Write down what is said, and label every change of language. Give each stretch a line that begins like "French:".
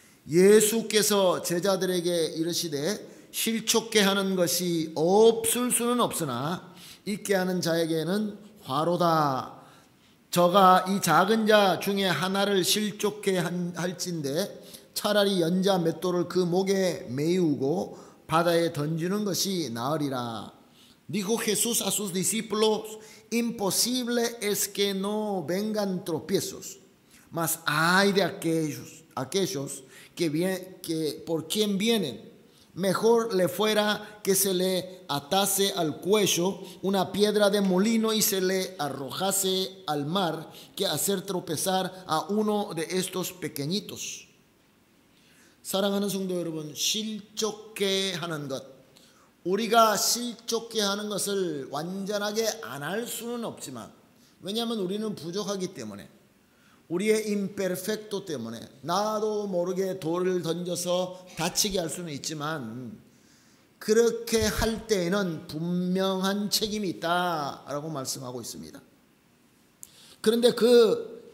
Korean: 예수께서 제자들에게 이르시되 실족게 하는 것이 없을 수는 없으나 있게 하는 자에게는 화로다. 저가 이 작은 자 중에 하나를 실족게 할진대 차라리 연자 맷돌을 그 목에 메우고 바다에 던지는 것이 나으리라.
Spanish: Dijo Jesús a sus discípulos, imposible es que no vengan tropiezos, mas hay de aquellos que por quien vienen. Mejor le fuera que se le atase al cuello una piedra de molino y se le arrojase al mar que hacer tropezar a uno de estos pequeñitos.
Korean: 사랑하는 성도 여러분, 실족게 하는 것, 우리가 실족게 하는 것을 완전하게 안 할 수는 없지만, 왜냐하면 우리는 부족하기 때문에, 우리의 임페르펙토 때문에 나도 모르게 돌을 던져서 다치게 할 수는 있지만 그렇게 할 때에는 분명한 책임이 있다라고 말씀하고 있습니다. 그런데 그